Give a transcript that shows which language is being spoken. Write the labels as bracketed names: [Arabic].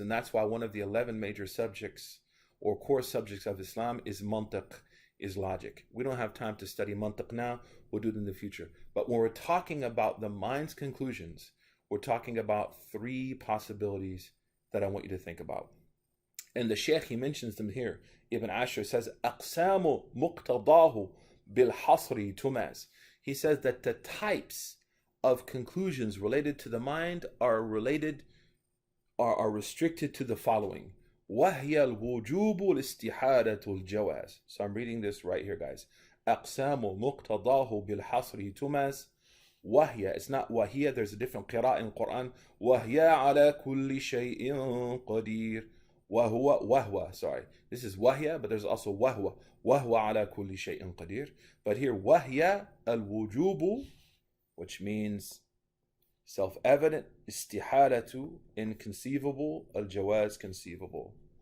[English] And that's why one of the 11 major subjects or core subjects of Islam is mantiq, is logic. We don't have time to study mantiq now. We'll do it in the future. But when we're talking about the mind's conclusions, we're talking about 3 possibilities that I want you to think about. And the Sheikh, he mentions them here. Ibn Ashur says, [Arabic] أقسام مقتضاه بالحصر تماز. [English] He says that the types of conclusions related to the mind are restricted to the following. [Arabic] وهي الوجوب الاستحالة الجواز. [English] So I'm reading this right here, guys. [Arabic] أقسام مقتضاه بالحصر تماز. وهي, [English] it's not وهي, there's a different قراءة in the Quran. [Arabic] وهي على كل شيء قدير. وهو, [English] sorry. This is [Arabic] وهي, [English] but there's also [Arabic] وهو. وهو على كل شيء قدير. [English] But here, [Arabic] وهي الوجوب, [English] which means self-evident, [Arabic] استحالة, [English] inconceivable, al-jawaz, conceivable.